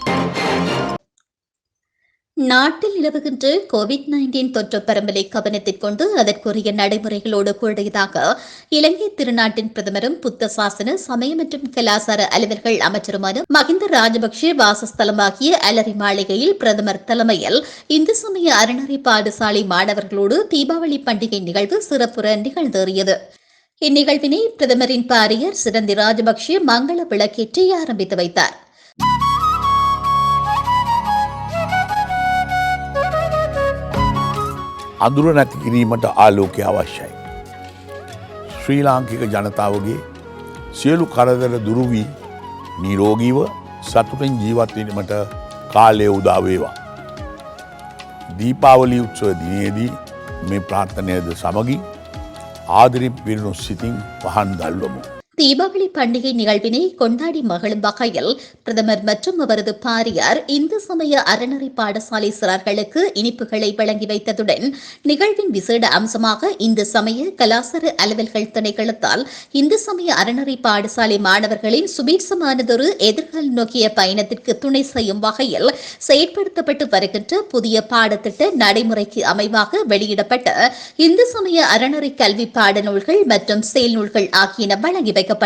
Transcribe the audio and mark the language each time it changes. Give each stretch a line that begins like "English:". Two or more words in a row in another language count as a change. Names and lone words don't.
Tamil: நாட்டில் நிலவுகின்ற கோவிட்-19 தொற்று பரம்பலை கவனத்தில் கொண்டு அதற்குரிய நடைமுறைகளோடு கூடியதாக இலங்கை திருநாட்டின் பிரதமரும் புத்த சாசன சமய மற்றும் கலாசார அலுவல்கள் அமைச்சருமான மஹிந்த ராஜபக்ஷ வாசஸ்தலமாகிய அலரி மாளிகையில் பிரதமர் தலைமையில் இந்து சமய அறநெறி பாடசாலை மாணவர்களோடு தீபாவளி பண்டிகை நிகழ்வு சிறப்புற நிகழ்ந்தேறியது. இந்நிகழ்வினை பிரதமரின் பாரியர் சிரந்தி ராஜபக்ஷ மங்கள விளக்கேற்றி ஆரம்பித்து வைத்தார்.
Sinhala: අඳුර නැති කිරීමට ආලෝකය අවශ්‍යයි. ශ්‍රී ලාංකික ජනතාවගේ සියලු කරදර දුරු වී නිරෝගීව සතුටින් ජීවත් වීමට කාලය උදා වේවා. දීපාවලි උත්සව දිනයේදී මේ ප්‍රාර්ථනයද සමගින් ආදරයෙන් පිරුණු සිතින් පහන් දැල්වමු.
Tamil: தீபாவளி பண்டிகை நிகழ்வினை கொண்டாடி மகிழும் வகையில் பிரதமர் மற்றும் அவரது பாரியார் இந்து சமய அறநெறி பாடசாலை சிறார்களுக்கு இனிப்புகளை வழங்கி வைத்ததுடன் நிகழ்வின் விசேட அம்சமாக இந்து சமய கலாசார அலுவல்கள் திணைக்களத்தால் இந்து சமய அறநெறி பாடசாலை மாணவர்களின் சுபீட்சமானதொரு எதிர்காலம் நோக்கிய பயணத்திற்கு துணை செய்யும் வகையில் செயற்படுத்தப்பட்டு வருகின்ற புதிய பாடத்திட்ட நடைமுறைக்கு அமைவாக வெளியிடப்பட்ட இந்து சமய அறநெறி கல்வி பாடநூல்கள் மற்றும் செயல்நூல்கள் ஆகியன வழங்கி வைக்கப்பட்டன.